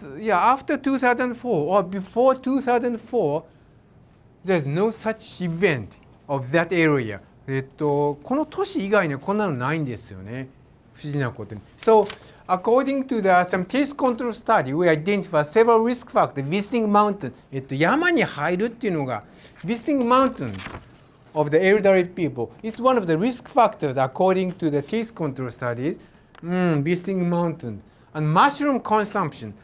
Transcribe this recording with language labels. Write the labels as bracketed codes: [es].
[en] After 2004 or before 2004, there's no such event of that area. [ja] この都市以外にはこんなのないんですよね。不思議なことに。 [en] So, according to some case control study, we identify several risk factors. Visiting mountain. [ja] 山に入るっていうのが [en] visiting mountain of the elderly people. It's one of the risk factors according to the case control studies. Visiting mountain. And mushroom consumption.